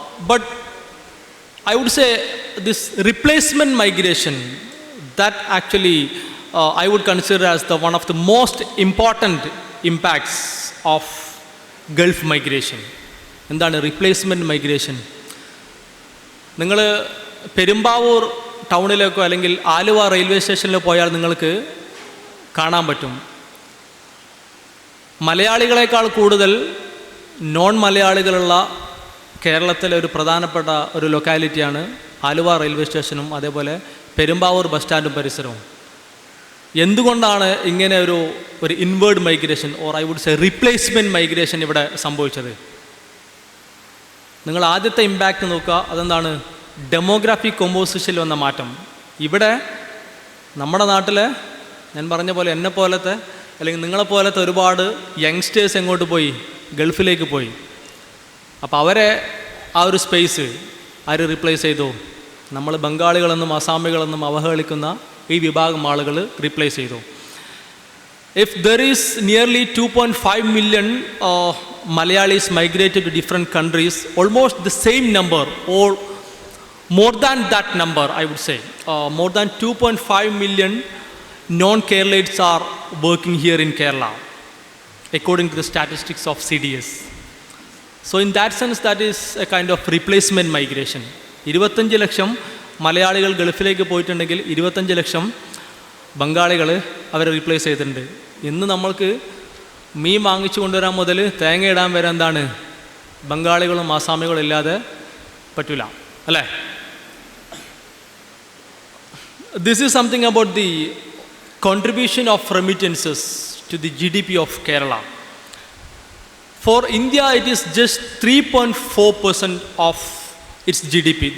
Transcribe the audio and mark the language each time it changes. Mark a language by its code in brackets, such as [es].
[en] But I would say this replacement migration, that actually I would consider as the one of the most important impacts of Gulf migration. [ml] എന്താണ് replacement migration? നിങ്ങൾ പെരുമ്പാവൂർ ടൗണിലേക്കോ അല്ലെങ്കിൽ Aluva railway സ്റ്റേഷനിലോ പോയാൽ നിങ്ങൾക്ക് കാണാൻ പറ്റും, മലയാളികളെക്കാൾ കൂടുതൽ non മലയാളികളുള്ള കേരളത്തിലെ ഒരു പ്രധാനപ്പെട്ട ഒരു ലൊക്കാലിറ്റിയാണ് ആലുവ റെയിൽവേ സ്റ്റേഷനും അതേപോലെ പെരുമ്പാവൂർ ബസ് സ്റ്റാൻഡും പരിസരവും. എന്തുകൊണ്ടാണ് ഇങ്ങനെ ഒരു inward migration [en] or I would say [ml] replacement migration ഇവിടെ സംഭവിച്ചത്? നിങ്ങൾ ആദ്യത്തെ ഇമ്പാക്റ്റ് നോക്കുക. അതെന്താണ്? ഡെമോഗ്രാഫിക് കോമ്പോസിഷനിൽ വന്ന മാറ്റം. ഇവിടെ നമ്മുടെ നാട്ടിൽ ഞാൻ പറഞ്ഞ പോലെ എന്നെ പോലത്തെ അല്ലെങ്കിൽ നിങ്ങളെപ്പോലത്തെ ഒരുപാട് യങ്സ്റ്റേഴ്സ് എങ്ങോട്ട് പോയി? ഗൾഫിലേക്ക് പോയി. അപ്പോൾ അവരെ ആ ഒരു സ്പേസ് ആര് റീപ്ലേസ് ചെയ്തു? നമ്മൾ ബംഗാളികളെന്നും അസാമികളെന്നും അവഹേളിക്കുന്ന ഈ വിഭാഗം ആളുകൾ റീപ്ലേസ് ചെയ്തു. [en] If there is nearly 2.5 million Malayalis migrated to different countries, almost the same number or more than that number, I would say, more than 2.5 million non-Keralites are working here in Kerala, according to the statistics of CDS. So in that sense, that is a kind of replacement migration. [ml] 25 ലക്ഷം മലയാളികൾ ഗൾഫിലേക്ക് പോയിട്ടുണ്ടെങ്കിൽ 25 ലക്ഷം ബംഗാളികൾ അവരെ replace ചെയ്തിട്ടുണ്ട്. ഇന്ന് നമ്മൾക്ക് മീൻ വാങ്ങിച്ചു കൊണ്ടുവരാൻ മുതൽ തേങ്ങ ഇടാൻ വരെ എന്താണ് ബംഗാളികളും ആസാമികളും ഇല്ലാതെ പറ്റില്ല, അല്ലേ? [en] This is something about the contribution of remittances to the GDP of Kerala. For India, it is just 3.4% of its GDP.